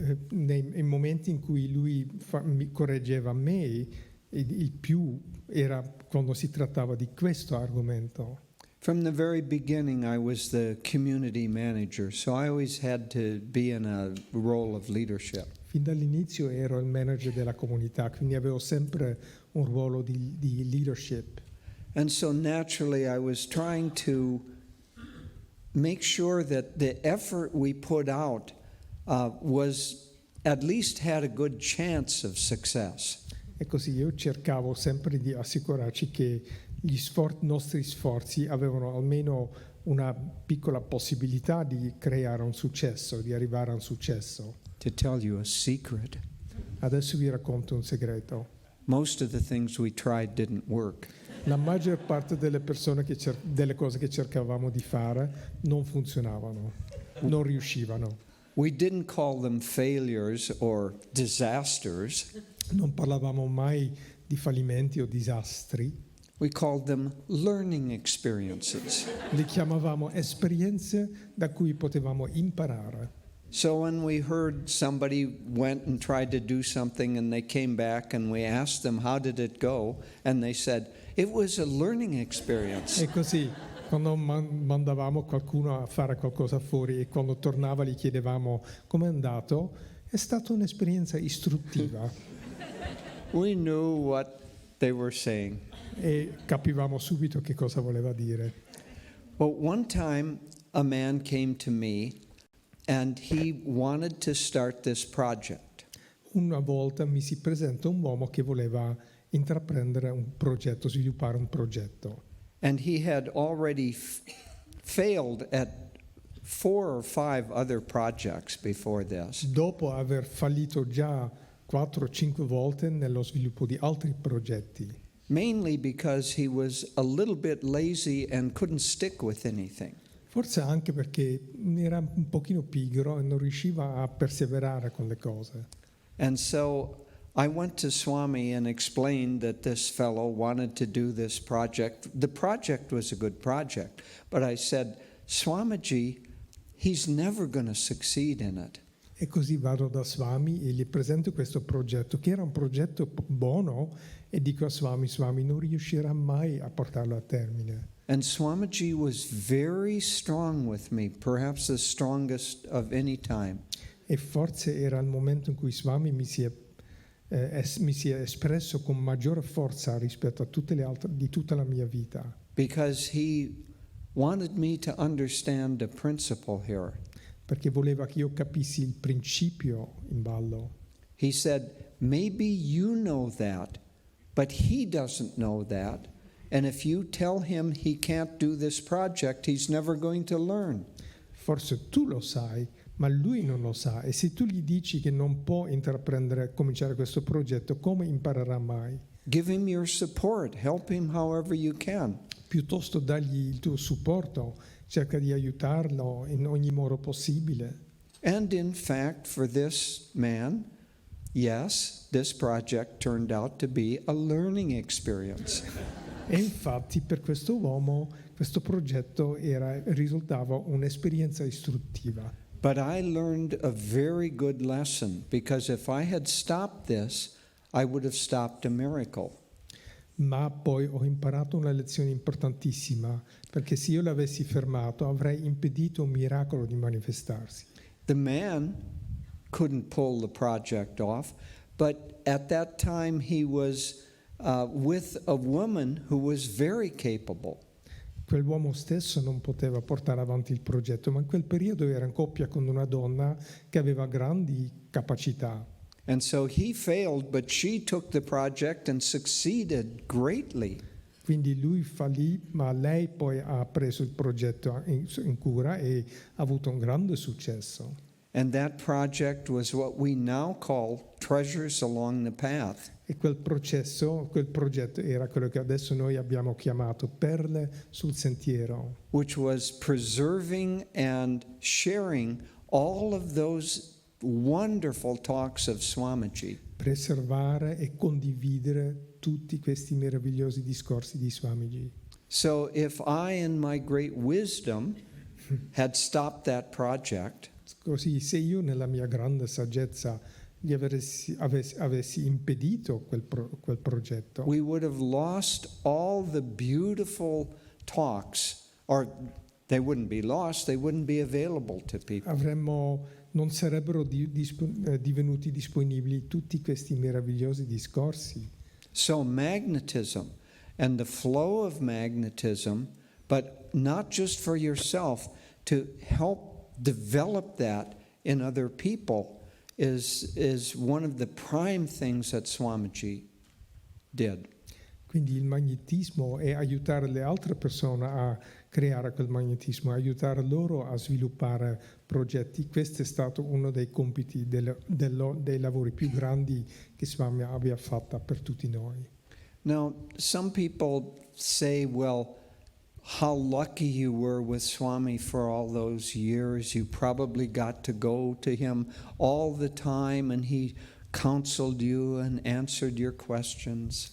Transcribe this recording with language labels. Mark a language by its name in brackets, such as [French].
[Italian] Nei momenti in cui lui mi correggeva me, il più era quando si trattava di questo argomento. [English] From the very beginning, I was the community manager, so I always had to be in a role of leadership. [Italian] Fin dall'inizio ero il manager della comunità, quindi avevo sempre un ruolo di leadership. [English] And so naturally, I was trying to make sure that the effort we put out was at least had a good chance of success. [Italian] E così io cercavo sempre di assicurarci che gli nostri sforzi avevano almeno una piccola possibilità di creare un successo, di arrivare a un successo. [English] To tell you a secret, [Italian] Adesso vi racconto un segreto. [English] Most of the things we tried didn't work. [Italian] La maggior parte delle delle cose che cercavamo di fare non funzionavano, non riuscivano. [English] We didn't call them failures or disasters. [Italian] Non parlavamo mai di fallimenti o disastri, [English] We called them learning experiences. [Italian] li chiamavamo esperienze da cui potevamo imparare. [English] So when we heard somebody went and tried to do something and they came back and we asked them, how did it go? And they said, it was a learning experience. [Italian] E così, quando mandavamo qualcuno a fare qualcosa fuori e quando tornava gli chiedevamo com'è andato, è stata un'esperienza istruttiva [English] We knew what they were saying. [Italian] e capivamo subito che cosa voleva dire. [English] But one time a man came to me and he wanted to start this project. [Italian] Una volta mi si presenta un uomo che voleva intraprendere un progetto, sviluppare un progetto. [English] And he had already failed at 4 or 5 other projects before this. [Italian] Dopo aver fallito già 4 o 5 volte nello sviluppo di altri progetti, [English] Mainly because he was a little bit lazy and couldn't stick with anything. [Italian] forse anche perché era un pochino pigro e non riusciva a perseverare con le cose. [English] And so I went to Swami and explained that this fellow wanted to do this project. The project was a good project, but I said, Swamiji, he's never going to succeed in it. [Italian] E così vado da Swami e gli presento questo progetto, che era un progetto buono, e dico a Swami, Swami non riuscirà mai a portarlo a termine. [English] And Swamiji was very strong with me, perhaps the strongest of any time. [Italian] E forse era il momento in cui Swami mi si è espresso con maggiore forza rispetto a tutte le altre di tutta la mia vita, [English] Because he wanted me to understand the principle here. [Italian] perché voleva che io capissi il principio in ballo. [English] He said, maybe you know that, but he doesn't know that. And if you tell him he can't do this project, he's never going to learn. [Italian] Forse tu lo sai, ma lui non lo sa, e se tu gli dici che non può cominciare questo progetto, come imparerà mai? [English] Give him your support. Help him however you can. [Italian] Piuttosto dagli il tuo supporto, cerca di aiutarlo in ogni modo possibile. [English] And in fact, for this man, yes, this project turned out to be a learning experience. [Italian] E infatti per questo uomo questo progetto risultava un'esperienza istruttiva. [English] But I learned a very good lesson, because if I had stopped this, I would have stopped a miracle. [Italian] Ma poi ho imparato una lezione importantissima, perché se io l'avessi fermato avrei impedito un miracolo di manifestarsi. [English] The man couldn't pull the project off, but at that time he was with a woman who was very capable. [Italian] Quell'uomo stesso non poteva portare avanti il progetto, ma in quel periodo era in coppia con una donna che aveva grandi capacità. [English] And so he failed, but she took the project and succeeded greatly. [Italian] Quindi lui fallì, ma lei poi ha preso il progetto in cura e ha avuto un grande successo. [English] And that project was what we now call Treasures Along the Path. [Italian] E quel progetto era quello che adesso noi abbiamo chiamato Perle sul sentiero, [English] Which was preserving and sharing all of those wonderful talks of Swamiji. [Italian] preservare e condividere tutti questi meravigliosi discorsi di Swamiji. [English] So if I, in my great wisdom, had stopped that project, [Italian] Così se io nella mia grande saggezza gli avessi impedito quel progetto, [English] we would have lost all the beautiful talks, or they wouldn't be lost, they wouldn't be available to people. [Italian] non sarebbero divenuti disponibili tutti questi meravigliosi discorsi. [English] So magnetism and the flow of magnetism, but not just for yourself, to help develop that in other people is one of the prime things that Swamiji did. [Italian] Quindi il magnetismo è aiutare le altre persone a creare quel magnetismo, aiutare loro a sviluppare progetti. Questo è stato uno dei compiti dei lavori più grandi che Swami abbia fatto per tutti noi. [English] Now, some people say, well, how lucky you were with Swami for all those years. You probably got to go to him all the time and he counseled you and answered your questions.